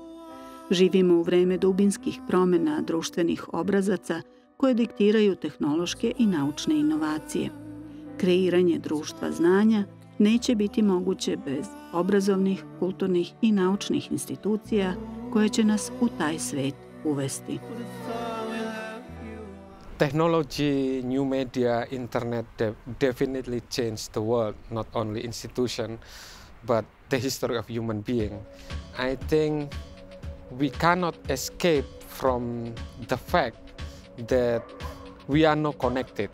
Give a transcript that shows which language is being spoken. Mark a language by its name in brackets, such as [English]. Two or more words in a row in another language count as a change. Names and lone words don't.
[Serbian] Živimo u vreme dubinskih promjena društvenih obrazaca koje diktiraju tehnološke i naučne inovacije. Kreiranje društva znanja neće biti moguće bez obrazovnih, kulturnih i naučnih institucija koje će nas u taj svet uvesti. [English] Technology, new media, internet definitely changed the world, not only institution, but the history of human being. I think we cannot escape from the fact that we are not connected.